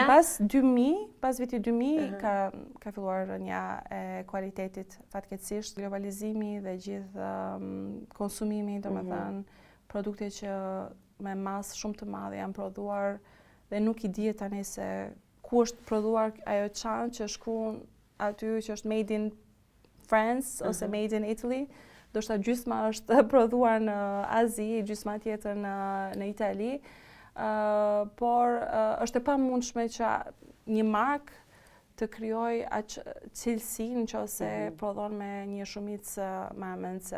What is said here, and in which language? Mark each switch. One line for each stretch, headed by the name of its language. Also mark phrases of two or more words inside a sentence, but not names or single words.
Albanian: Pas vitit 2000 ka filluar rënja e kualitetit, fatkeqësisht globalizimi dhe gjithë konsumimi, domethënë produkte që me masë shumë të madhe janë prodhuar dhe nuk i dihet tani se ku është prodhuar ajo çantë që shkruan aty që është
English: made in France
Albanian: ose
English: made in Italy.
Albanian: Do shta gjysma është prodhuar në Azi, gjysma tjetër në Itali. Por është e pamundshme që një markë të krijojë atë cilësinë nëse prodhon me një shumicë më amëndse.